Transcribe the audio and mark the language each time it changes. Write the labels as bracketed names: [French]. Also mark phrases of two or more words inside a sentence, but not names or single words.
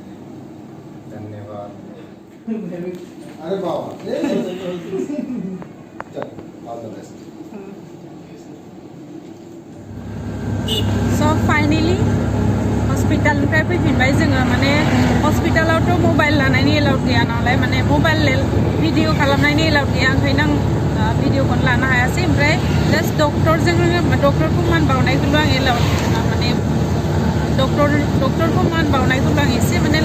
[Hindi] धन्यवाद अरे बाबा चल [English] all the best [Bodo] सो फाइनली हस्पिटालनिफ्राय फैफिनबाय जोङो माने हस्पिटालावथ' मबाइल लानायनि एलाउड गैया नालाय माने [English] mobile video [Bodo] खालामनायनि एलाउड गैया ओंखायनो आं भिडिअखौनो लानो हायासै ओमफ्राय जास्ट डक्टरखौ मान बावनायखौल' आं एलाउड माने डक्टरखौ मान बावनायखौल' आं एसे माने